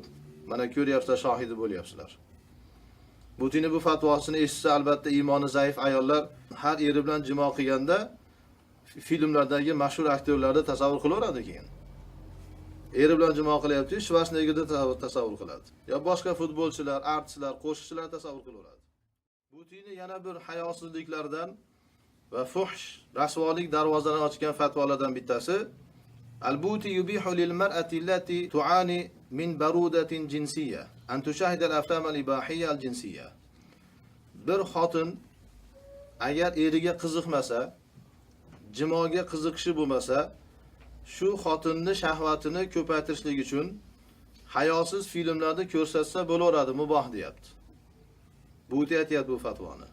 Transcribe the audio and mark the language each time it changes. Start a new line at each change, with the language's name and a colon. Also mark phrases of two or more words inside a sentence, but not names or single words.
Uzbek: Mana ko'ryapsizlar, shohidi bo'lyapsizlar. Butini bu fatvosini eshitsa albatta iymoni zaif ayollar har eri bilan jimo qilganda filmlardagi mashhur aktyorlarni tasavvur qilaveradi keyin. Eri bilan jimo qilyapti, Schwarzeneggerni tasavvur qiladi. Yo boshqa futbolchilar, artistlar, qo'shiqchilar tasavvur qilaveradi. Butini yana bir hayosizliklardan va fuhsh, rasvolik darvozalarini ochgan fatvolardan bittasi
Arabic: البوطي يبيح للمرأة التي تعاني من برودة جنسية أن تشاهد الأفلام الإباحية الجنسية.
Uzbek: Bir xotin agar eriga qiziqmasa, jimoga qiziqishi bo'lmasa, shu xotinni shahvatini ko'paytirishlik uchun hayosiz filmlarda ko'rsatsa bo'laveradi, muboh deyapti. Bu aytyapti bu fatvoni.